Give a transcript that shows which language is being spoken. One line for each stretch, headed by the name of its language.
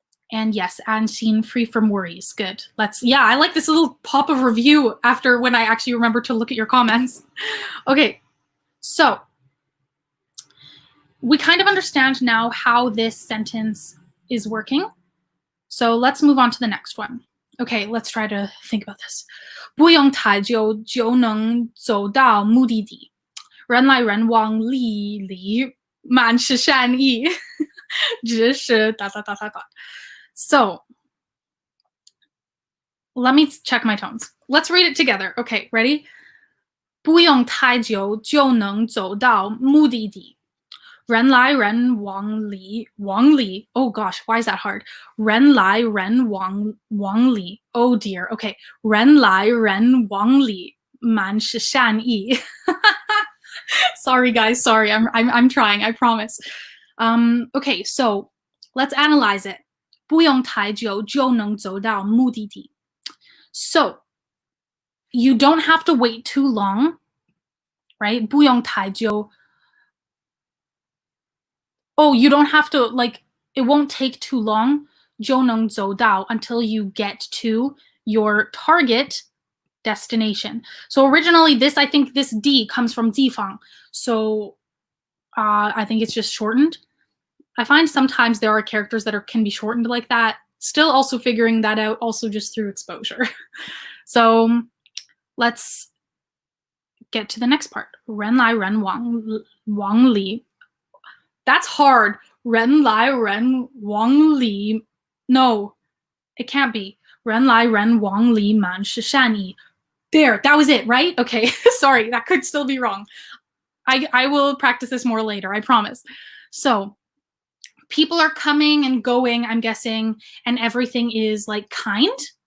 English: And yes, and seen free from worries. Good. Yeah, I like this little pop of review after when I actually remember to look at your comments. Okay, so we kind of understand now how this sentence is working. So let's move on to the next one. Okay, let's try to think about this.
Chinese: 不用太久就能走到目的地。人来人往里满是善意。
English: 只是 So, let me check my tones. Let's read it together. Okay, ready?
Chinese: 不用太久就能走到目的地。人来人往里
English: Oh gosh, why is that hard?
Chinese: 人来人往里
English: Oh dear.
Chinese: Okay. 人来人往里满是善意。
English: Sorry guys, sorry. I'm trying, I promise. Okay, so let's analyze it.
Chinese: 不用太久就能走到目的地。
English: So, you don't have to wait too long, right?
Chinese: 不用太久
English: Oh, you don't have to, like, it won't take too long,
Chinese: 就能走到
English: until you get to your target destination. So originally I think this D comes from 地方. So I think it's just shortened. I find sometimes there are characters that can be shortened like that. Still also figuring that out, also just through exposure. So let's get to the next part.
Chinese: 人来人往里
English: That's hard.
Chinese: 人来人往里
English: No, it can't be.
Chinese: 人来人往里满是善意
English: There, that was it, right? Okay, sorry, that could still be wrong. I will practice this more later, I promise. So, people are coming and going, I'm guessing, and everything is like kind?